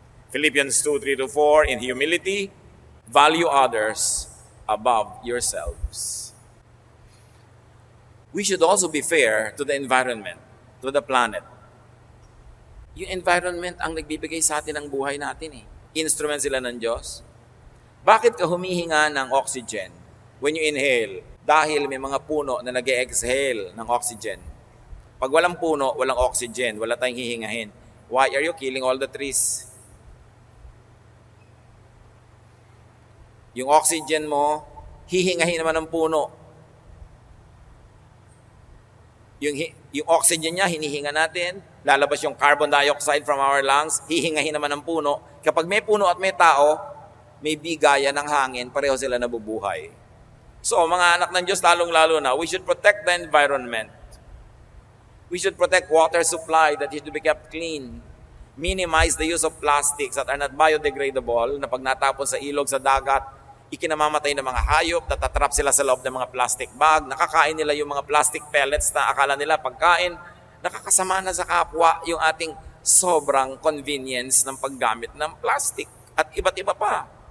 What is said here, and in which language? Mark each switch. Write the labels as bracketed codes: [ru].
[en] Philippians 2:3-4, in humility, value others above yourselves. We should also be fair to the environment, to the planet. [tl] Yung environment ang nagbibigay sa atin ng buhay natin eh. Instrument sila ng Diyos. Bakit ka humihinga ng oxygen [en] when you inhale? [tl] Dahil may mga puno na nag-exhale ng oxygen. Pag walang puno, walang oxygen, wala tayong hihingahin. [en] Why are you killing all the trees? [tl] Yung oxygen mo, hihingahin naman ng puno. Yung oxygen niya, hinihinga natin, lalabas yung carbon dioxide [en] from our lungs, [tl] hihingahin naman ng puno. Kapag may puno at may tao, may bigayan ng hangin, pareho sila nabubuhay. [en] So, [tl] mga anak ng Diyos, lalong-lalo na, [en] we should protect the environment. We should protect water supply that is to be kept clean. Minimize the use of plastics that are not biodegradable, [tl] na pag natapon sa ilog, sa dagat, ikinamamatay ng mga hayop, natatrap sila sa loob ng mga plastic bag, nakakain nila yung mga plastic pellets na akala nila pagkain, nakakasama na sa kapwa yung ating sobrang convenience ng paggamit ng plastic at iba't iba pa.